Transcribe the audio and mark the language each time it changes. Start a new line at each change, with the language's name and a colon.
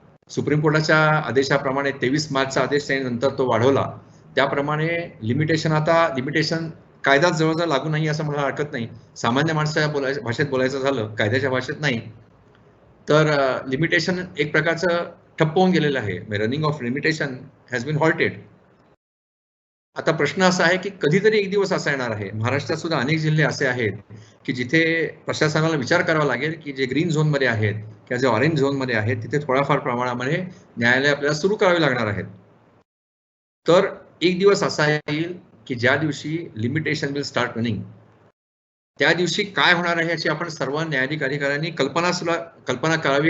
Marathi: Supreme कोर्टाच्या आदेशाप्रमाणे 23 मार्चचा आदेश त्याने नंतर तो वाढवला, त्याप्रमाणे लिमिटेशन कायदा जवळजवळ लागू नाही असं मला हरकत नाही. सामान्य माणसाच्या भाषेत बोलायचं झालं, कायद्याच्या भाषेत नाही, तर लिमिटेशन एक प्रकारचं ठप्प होऊन गेलेलं आहे.
English: Running of limitation has been halted.
Marathi: आता प्रश्न असा आहे की कधीतरी एक दिवस असा येणार आहे, महाराष्ट्रात सुद्धा अनेक जिल्हे असे आहेत की जिथे प्रशासनाला विचार करावा लागेल की जे ग्रीन झोन मध्ये आहेत किंवा जे ऑरेंज झोन मध्ये आहेत तिथे थोड्याफार प्रमाणामध्ये न्यायालय आपल्याला सुरू करावे लागणार आहेत. तर एक दिवस असा येईल की ज्या दिवशी
English: limitation will start running,
Marathi: त्या दिवशी काय होणार आहे याची आपण सर्व न्यायालयिक अधिकाऱ्यांनी कल्पना करावी.